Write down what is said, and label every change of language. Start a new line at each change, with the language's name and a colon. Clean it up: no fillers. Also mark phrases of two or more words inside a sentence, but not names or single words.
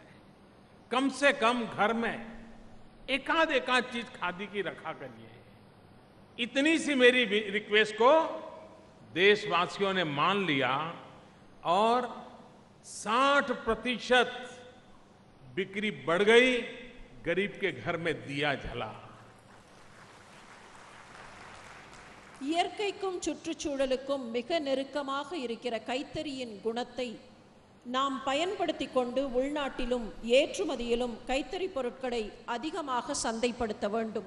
Hindi: कम से कम घर में एकाध चीज खादी की रखा करिए. इतनी सी मेरी रिक्वेस्ट को देशवासियों ने मान लिया और 60% बिक्री बढ़ गई, गरीब के घर में दिया जला।
Tamil: இயற்கைக்கும் சுற்றுச்சூழலுக்கும் மிக நெருக்கமாக இருக்கிற கைத்தறியின் குணத்தை நாம் பயன்படுத்திக் கொண்டு உள்நாட்டிலும் ஏற்றுமதியிலும் கைத்தறி பொருட்களை அதிகமாக சந்தைப்படுத்த வேண்டும்.